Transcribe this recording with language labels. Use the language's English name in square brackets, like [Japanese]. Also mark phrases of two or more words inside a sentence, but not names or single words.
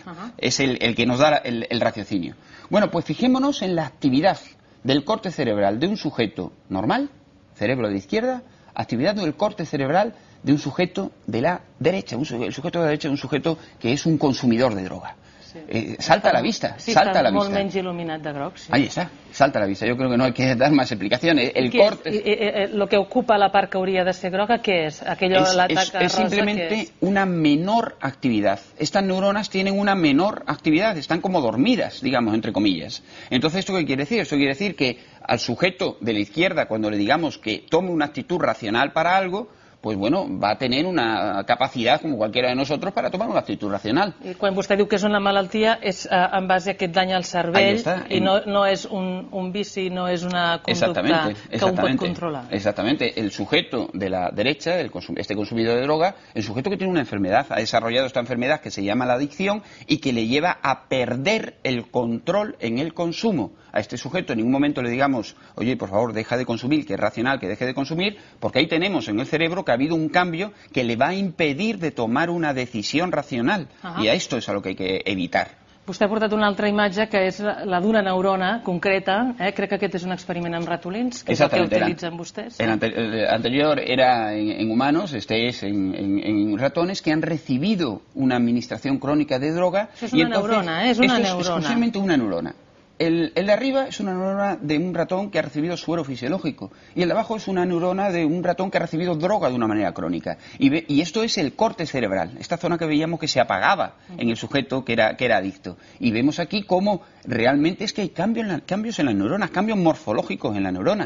[Spanish] Es el que nos da el raciocinio. Bueno, pues fijémonos en la actividad del córtex cerebral de un sujeto normal, cerebro de izquierda, actividad del córtex cerebral de un sujeto de la derecha. El sujeto de la derecha es un sujeto que es un consumidor de droga. Salta a la vista, sí, salta a la [Catalan] està molt [Spanish] vista. [Catalan] menys il·luminat de groc. [Spanish] Sí. Ahí está, salta a la vista. Yo creo que no hay que dar más explicaciones. El córtex... Lo que ocupa [Catalan] la part que hauria de ser groga, [Spanish] ¿qué es? Aquello, [Catalan] la taca es rosa, [Spanish] simplemente ¿qué es? una menor actividad. Estas neuronas tienen una menor actividad, están como dormidas, digamos, entre comillas. Entonces, ¿esto qué quiere decir? Esto quiere decir que al sujeto de la izquierda, cuando le digamos que tome una actitud racional para algo, pues bueno, va a tener una capacidad como cualquiera de nosotros para tomar una actitud racional. [Catalan] I quan vostè diu que és una malaltia és en base a que et danya el cervell i no és un vici, no és una conducta que un pot controlar. [Spanish] Exactamente. El sujeto de la derecha, este consumidor de droga, el sujeto que tiene una enfermedad, ha desarrollado esta enfermedad que se llama la adicción y que le lleva a perder el control en el consumo. A este sujeto en ningún momento le digamos, oye, por favor, deja de consumir, que es racional, que deje de consumir, porque ahí tenemos en el cerebro que ha habido un cambio que le va a impedir de tomar una decisión racional. Y a esto es a lo que hay que evitar. [Catalan] Vostè ha portat una altra imatge que és la d'una neurona concreta, crec que aquest és un experiment amb ratolins, que és el que utilitzen vostès. [Spanish] El anterior era en humanos, este es en ratones que han recibido una administración crónica de droga. [Catalan] Això és una neurona, és una neurona. [Spanish] Es exclusivamente una neurona. El de arriba es una neurona de un ratón que ha recibido suero fisiológico y el de abajo es una neurona de un ratón que ha recibido droga de una manera crónica. Y esto es el córtex cerebral, esta zona que veíamos que se apagaba en el sujeto que era adicto. Y vemos aquí cómo realmente es que hay cambios en las neuronas, cambios morfológicos en la neurona.